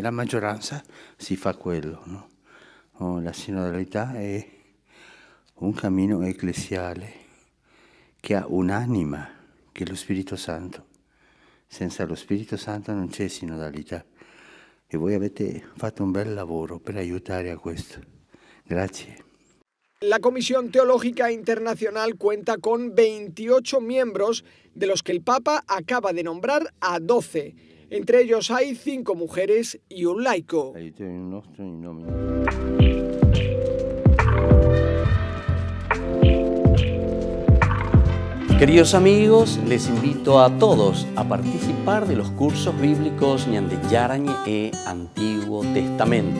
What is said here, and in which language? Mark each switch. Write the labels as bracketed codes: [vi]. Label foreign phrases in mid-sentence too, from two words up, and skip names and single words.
[it] La maggioranza si fa quello, no? La sinodalità è un cammino ecclesiale che ha un'anima, che è lo Spirito Santo. Senza lo Spirito Santo non c'è sinodalità. E voi avete fatto un bel lavoro per aiutare a questo. Grazie. [es] La Comisión Teológica Internacional cuenta con 28 miembros, de los que el Papa acaba de nombrar a 12. Entre ellos hay 5 mujeres y un laico. Queridos amigos, les invito a todos a participar de los cursos bíblicos Ñande Yarañe e Antiguo Testamento.